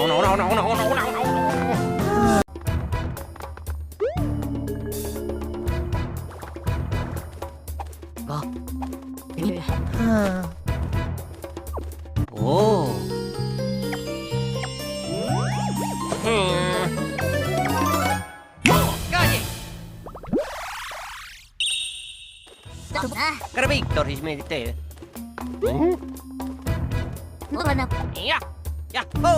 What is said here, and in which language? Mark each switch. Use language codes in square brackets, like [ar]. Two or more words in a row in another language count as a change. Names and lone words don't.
[it] 오. 까지. Cara Victor, smettete. 야, 야, 호.